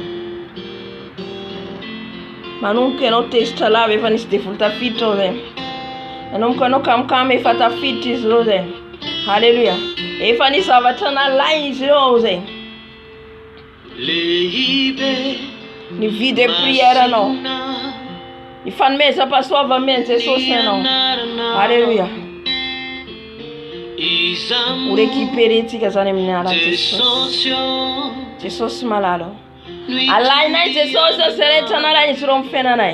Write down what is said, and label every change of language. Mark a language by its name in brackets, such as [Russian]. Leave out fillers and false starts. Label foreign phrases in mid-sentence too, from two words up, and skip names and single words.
[Malagasy] Manomboka ianao tezitra lava efa nisy devoly tafiditra ao zay. Manomboka anao kamokamo efa tafiditra izy ireo zay. Halleluja. Efa nisy zavatra nalainy izy ireo ao zay. Ny [French] vie de prière [Malagasy] anao, ny fanomezam-pahasoavana Jesosy anao. Halleluja. Ho récupérentsika zany amin'ny anaran'i Jesosy. Jesosy malala. Alainay Jesosy zay rehetra nalainy izy ireo amin'ny fiainanay.